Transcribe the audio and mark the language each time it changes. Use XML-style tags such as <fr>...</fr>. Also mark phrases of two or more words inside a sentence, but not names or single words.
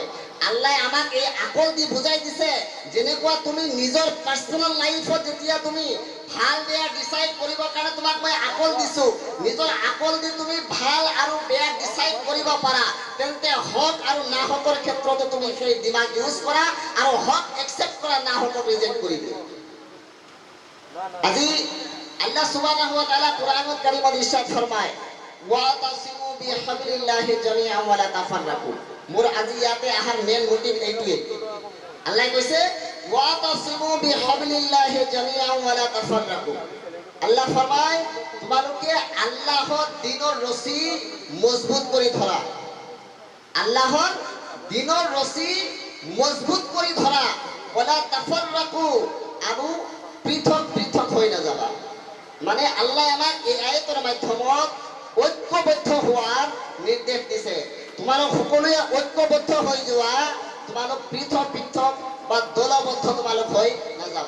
<as>আল্লাহ আমাক এই আকল দি বুজাই দিছে, যেনেকুৱা তুমি নিজৰ</as> <en>personal life</en> <as>যেতিয়া তুমি ভাল বেয়া ডিসাইড কৰিবৰ কাৰণে তোমাক মই আকল দিছো, নিজৰ আকল দি তুমি ভাল আৰু বেয়া ডিসাইড কৰিব পাৰা, তেন্তে হক আৰু না হকৰ ক্ষেত্ৰতো তুমি সেই দিমাগ ইউজ কৰা আৰু হক একসেপ্ট কৰা, না হকক ৰিজেক্ট কৰি দিয়া। আজি</as> <ar>الله سبحانه وتعالى</ar> <as>কুরআনুল কারীমত ইরশাদ ফরমায়</as> <ar>واعتصموا بحبل الله جميعا ولا تفرقوا.</ar> <as>মোর আজি ইয়াতে আহার</as> <en>main motive</en> <as>এইটোৱে। আল্লাহ কৈছে</as> <ar>واعتصموا بحبل الله جميعا ولا تفرقوا.</ar> <as>আল্লাহ ফরমায় তোমালোকে আল্লাহর দ্বীনৰ ৰছী মজবুত কৰি ধৰা, আল্লাহর দ্বীনৰ ৰছী মজবুত কৰি ধৰা,</as> <ar>ولا تفرقوا,</ar> <as>আৰু পৃথক পৃথক হৈ নাযাবা। মানে আল্লাহ আমাক এই আয়াতৰ মাধ্যমত ঐক্যবদ্ধ হোৱাৰ নিৰ্দেশ দিছে। তোমালোক সকলোৱে ঐক্যবদ্ধ হৈ যোৱা, তোমালোক পৃথক পৃথক বা দলবদ্ধ তোমালোক হৈ নাযাবা।</as>